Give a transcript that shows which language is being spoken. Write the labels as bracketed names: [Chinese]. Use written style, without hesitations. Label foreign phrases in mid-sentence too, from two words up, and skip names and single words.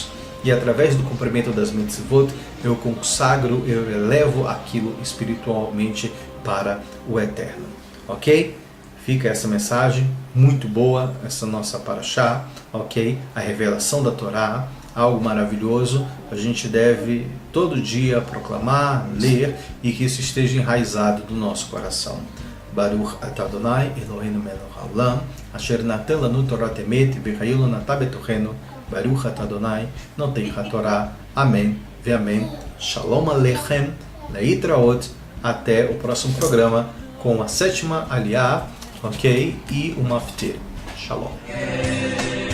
[Portuguese] E através do cumprimento das mitzvot, eu consagro, eu elevo aquilo espiritualmente para o Eterno. Ok? Fica essa mensagem, muito boa, essa nossa paraxá, ok? A revelação da Torá, algo maravilhoso, a gente deve todo dia proclamar, ler, e que isso esteja enraizado no nosso coração. [Hebrew] ברוך אתה אדוני אלוהינו מלך העולם אשר נתן לנו תורת אמת וחיי נטע בתוכנו ברוך אתה אדוני נותן התורה. [Portuguese] Amém ve amém. [Hebrew] שלום עליכם להתראות, [Portuguese] até o próximo programa com a 7ª Aliyah, ok? E o Maftir. Shalom.